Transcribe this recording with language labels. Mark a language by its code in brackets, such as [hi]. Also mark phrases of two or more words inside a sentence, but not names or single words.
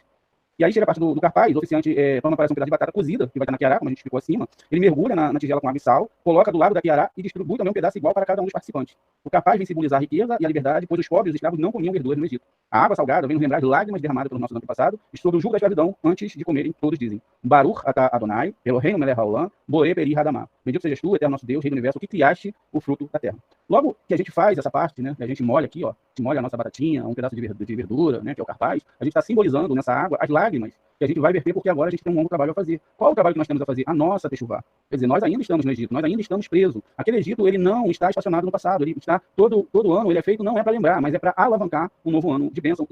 [pt] E aí chega a parte do Karpaz, o oficiante toma para um pedaço de batata cozida, que vai estar na quiará, como a gente explicou acima, ele mergulha na tigela com água e sal, coloca do lado da quiará e distribui também um pedaço igual para cada um dos participantes. O Karpaz vem simbolizar a riqueza e a liberdade, pois os pobres e os escravos não comiam verduras no Egito. A água salgada vem nos lembrar de lágrimas derramadas pelos nossos antepassados e sobre o jugo da escravidão antes de comerem, todos dizem: [he] ברוך אתה אדני אלהינו מלך העולם בורא פרי הגפן. [pt] Bendito sejas tu, eterno nosso Deus, Rei do universo, que criaste o fruto da terra. Logo que a gente faz essa parte, né, a gente molha aqui, ó, molha a nossa batatinha, um pedaço de verdura, né, que é o Karpaz, a gente está simbolizando nessa água as lágrimas que a gente vai verter, porque agora a gente tem um longo trabalho a fazer. Qual o trabalho que nós temos a fazer? A nossa Techuvá. Quer dizer, nós ainda estamos no Egito, nós ainda estamos presos. Aquele Egito, ele não está estacionado no passado, ele está todo ano, ele é feito não é para lembrar, mas é para alavancar um novo ano de bênção.